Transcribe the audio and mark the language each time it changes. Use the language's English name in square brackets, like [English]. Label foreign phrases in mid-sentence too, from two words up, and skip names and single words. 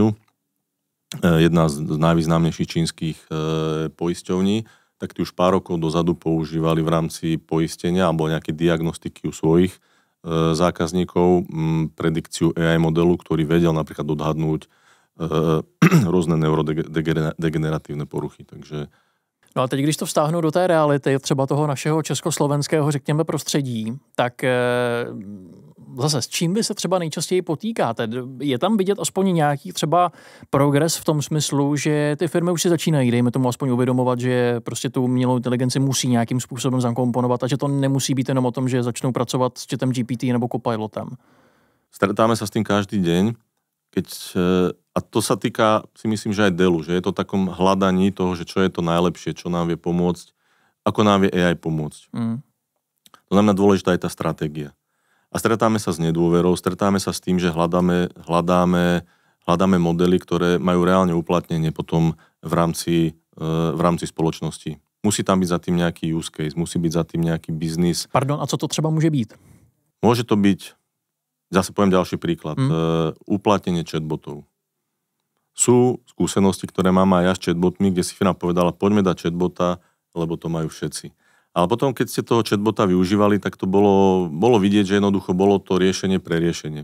[Slovak] Jedna z najvýznamnejších čínskych poisťovní, tak tí už pár rokov dozadu používali v rámci poistenia alebo nejaké diagnostiky u svojich zákazníkov predikciu AI modelu, ktorý vedel napríklad odhadnúť rôzne neurodegeneratívne poruchy. [Czech] Takže no a teď, když to vztáhnu do té reality, třeba toho našeho československého, řekněme, prostředí, tak zase s čím vy se třeba nejčastěji potýkáte? Je tam vidět aspoň nějaký třeba progres v tom smyslu, že ty firmy už si začínají, dejme tomu aspoň uvědomovat, že prostě tu umělou inteligenci musí nějakým způsobem zakomponovat a že to nemusí být jenom o tom, že začnou pracovat s chatem GPT nebo copilotem? [Slovak] Stretáme sa s tým každý deň. A to sa týka, si myslím, že aj Dellu, že je to takom hľadaní toho, že čo je to najlepšie, čo nám vie pomôcť, ako nám vie AI pomôcť. To znamená, dôležitá je tá stratégia. A stretáme sa s nedôverou, stretáme sa s tým, že hľadáme modely, ktoré majú reálne uplatnenie potom v rámci spoločnosti. Musí tam byť za tým nejaký [English] use case, [Slovak] musí byť za tým nejaký biznis. [Czech] Pardon, a co to třeba môže byť? [Slovak] Môže to byť, zase poviem ďalší príklad, uplatnenie chatbotov. Sú skúsenosti, ktoré mám aj ja s chatbotmi, kde si firma povedala, poďme dať chatbota, lebo to majú všetci. Ale potom, keď ste toho chatbota využívali, tak to bolo vidieť, že jednoducho bolo to riešenie pre riešenie.